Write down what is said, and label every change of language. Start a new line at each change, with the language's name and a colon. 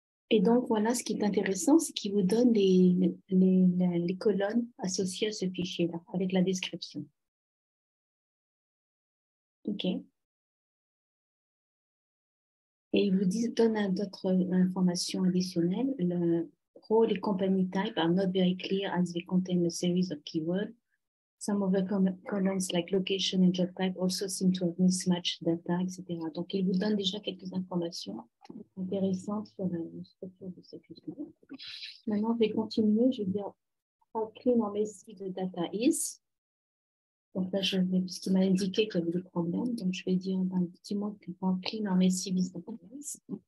French: Et donc, voilà, ce qui est intéressant, c'est qu'il vous donne les colonnes associées à ce fichier-là, avec la description. OK. Et il vous donne d'autres informations additionnelles.
English: Le role et company type are not very clear as they contain a series of keywords. Some of the columns like location and job type also seem to have mismatched data, etc.
French: Donc, il vous donne déjà quelques informations intéressantes sur la structure de ce fichier. Maintenant, je vais continuer. Je vais dire
English: how clean or messy the data is.
French: Donc là, puisqu'il m'a indiqué qu'il y avait des problèmes, donc je vais dire dis-moi
English: how clean or messy this data is.